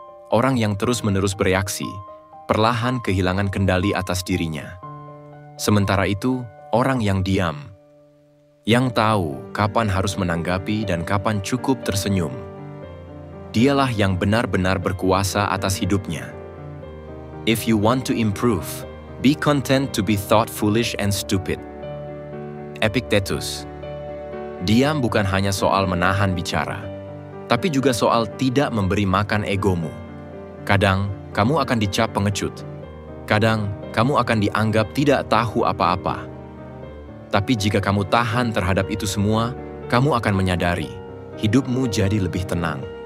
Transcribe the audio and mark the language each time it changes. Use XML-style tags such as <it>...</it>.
<id>Orang yang terus-menerus bereaksi, perlahan kehilangan kendali atas dirinya. Sementara itu, orang yang diam, yang tahu kapan harus menanggapi dan kapan cukup tersenyum, dialah yang benar-benar berkuasa atas hidupnya.</id> <en>If you want to improve, be content to be thought foolish and stupid. Epictetus.</en> <id>Diam bukan hanya soal menahan bicara, tapi juga soal tidak memberi makan egomu. Kadang, kamu akan dicap pengecut. Kadang, kamu akan dianggap tidak tahu apa-apa. Tapi jika kamu tahan terhadap itu semua, kamu akan menyadari hidupmu jadi lebih tenang.</id>